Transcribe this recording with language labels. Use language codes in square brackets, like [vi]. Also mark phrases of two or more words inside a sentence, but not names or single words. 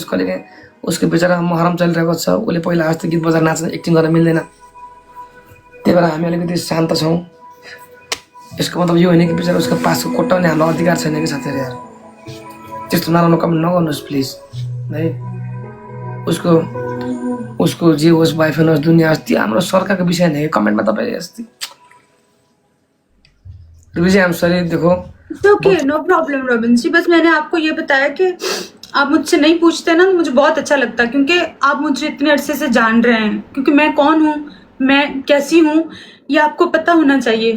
[ne] कहिले उसको बेचारा महरम चलिरहेको छ, उसले पहिला जस्तो गीत बजाएर नाच्न एक्टिङ गर्न मिल्दैन, त्यही भएर हामी अलिकति शान्त छौँ। यसको मतलब यो होइन कि बेचारा उसको पासको कोट्टाउने हाम्रो अधिकार छैन कि साथीहरू यार। त्यस्तो नराम्रो कमेन्ट नगर्नुहोस् प्लिज है। उसको जे होस्, वाइफ होस्, दुनियाँ होस्, त्यो हाम्रो सरकारको विषय होइन कि कमेन्टमा तपाईँ यस्तै। [en] I am sorry. देखो okay, no problem [hi] रॉबिन जी, बस मैंने आपको ये बताया कि आप मुझसे नहीं पूछते ना तो मुझे बहुत अच्छा लगता, क्योंकि आप मुझे इतने अरसे से जान रहे हैं, क्योंकि मैं कौन हूँ, मैं कैसी हूँ, ये आपको पता होना चाहिए।